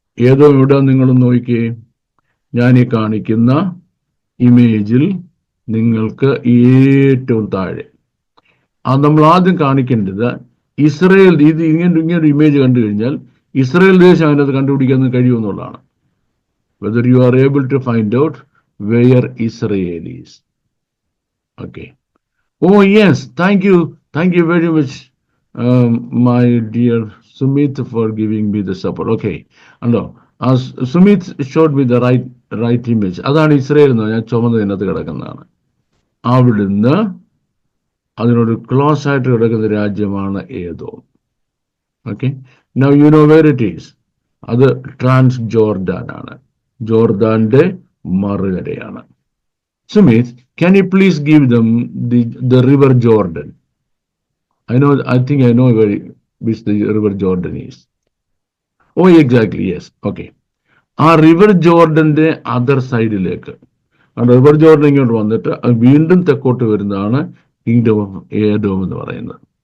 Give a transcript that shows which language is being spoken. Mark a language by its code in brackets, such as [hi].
[ml] ഏദോം ഇവിടെ നിങ്ങൾ നോക്കിയേ. ഞാൻ ഈ കാണിക്കുന്ന ഇമേജിൽ നിങ്ങൾക്ക് ഏറ്റവും താഴെ നമ്മൾ ആദ്യം കാണിക്കേണ്ടത് ഇസ്രയേൽ. ഇത് ഇങ്ങനൊരു ഇമേജ് കണ്ടു കഴിഞ്ഞാൽ ഇസ്രയേൽ ദേശം അതിനകത്ത് കണ്ടുപിടിക്കാൻ കഴിയുമെന്നുള്ളതാണ്. [en] whether you are able to find out where Israel is. Okay. Oh yes, thank you very much, my dear Sumit, for giving me the support. Okay, and as Sumit showed me the right image. [ml] അതാണ് Israel എന്ന് ഞാൻ ചുമന്നതിനകത്ത് കിടക്കുന്നതാണ്. അവിടുന്ന് അതിനോട് close ആയിട്ട് കിടക്കുന്ന രാജ്യമാണ് Edom. [en] Okay, now you know where it is. [ml] അത് ട്രാൻസ് ജോർഡാൻ ആണ്. ജോർദാന്റെ മറുകരയാണ്. [en] Sumit, can you please give them the river Jordan? I think I know which the river Jordan is. Oh, exactly, yes. Okay. [ml] ആ river ജോർഡന്റെ other സൈഡിലേക്ക്, ആ river Jordan ഇങ്ങോട്ട് വന്നിട്ട് വീണ്ടും തെക്കോട്ട് വരുന്നതാണ് കിങ്ഡം ഓഫ് ഏദോം എന്ന് പറയുന്നത്.